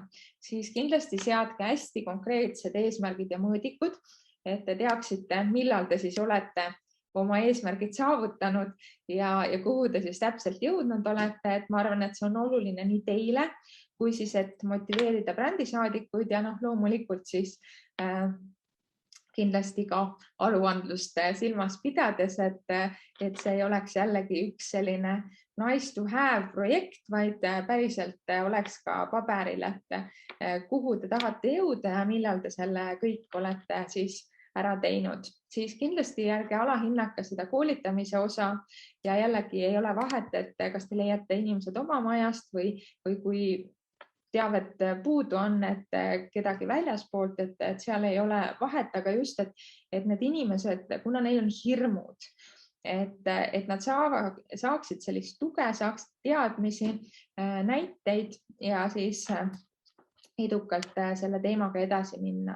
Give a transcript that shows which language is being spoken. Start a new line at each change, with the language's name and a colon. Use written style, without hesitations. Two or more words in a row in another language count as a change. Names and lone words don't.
Estonian: Siis kindlasti seadke hästi konkreetsed eesmärgid ja mõõdikud, et te teaksite, millal te siis olete oma eesmärgid saavutanud ja kuhu te siis täpselt jõudnud olete, et ma arvan, et see on oluline nii teile, kui siis, et motiveerida brändisaadikuid ja loomulikult siis kindlasti ka aruandlust silmas pidades, et see ei oleks jällegi üks selline
English: nice to have
Estonian: projekt, vaid päriselt oleks ka paberil, et kuhu te tahate jõuda ja millal te selle kõik olete siis ära teinud. Siis kindlasti ärge alahinnake seda koolitamise osa ja jällegi ei ole vahet, et kas te leiate inimesed oma majast või kui teavet puudu on, et kedagi väljaspoolt, et seal ei ole vahet, aga just, et need inimesed, kuna neil on hirmud, et nad saaksid sellist tuge, saaksid teadmisi, näiteid ja siis edukalt selle teemaga edasi minna.